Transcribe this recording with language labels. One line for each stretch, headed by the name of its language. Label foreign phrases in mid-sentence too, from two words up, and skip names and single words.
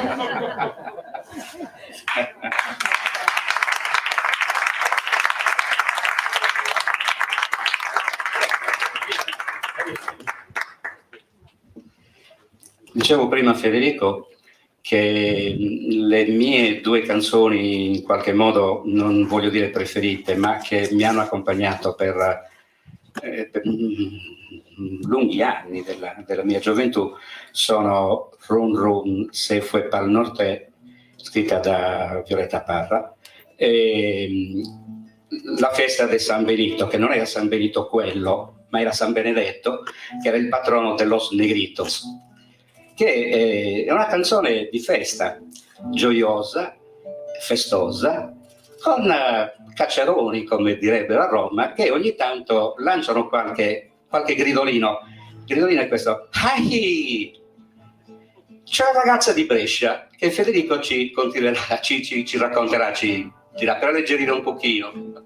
Italian: Dicevo prima, Federico, che le mie due canzoni in qualche modo, non voglio dire preferite, ma che mi hanno accompagnato per lunghi anni della mia gioventù sono Run Run Se fue pa'l norte, scritta da Violeta Parra, e la festa di San Benito, che non era San Benito quello, ma era San Benedetto, che era il patrono
Spanish: de los negritos,
Italian: che è una canzone di festa, gioiosa, festosa, con cacciaroni, come direbbero a Roma, che ogni tanto lanciano qualche gridolino. Il gridolino è questo: Ahi! C'è una ragazza di Brescia che Federico ci racconterà, ci dirà, per alleggerire un pochino.